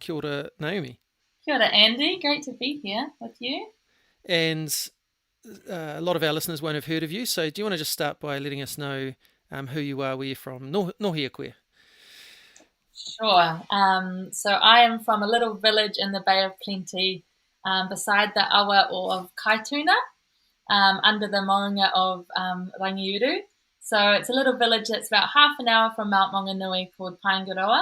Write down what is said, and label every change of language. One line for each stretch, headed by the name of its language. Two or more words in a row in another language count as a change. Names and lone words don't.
Māori: Kia ora, Naomi. Kia ora, Andy.
English: Great to be here with you. And a lot of our listeners won't have heard of you, so do you want to just start by letting us know who you are, where you're from?
Māori: Nohi a koe.
English: Sure. So I am from a little village in the Bay of Plenty beside the awa of Kaituna, under the maunga of Rangiuru. So it's a little village that's about half an hour from Mount Maunganui called Paengaroa.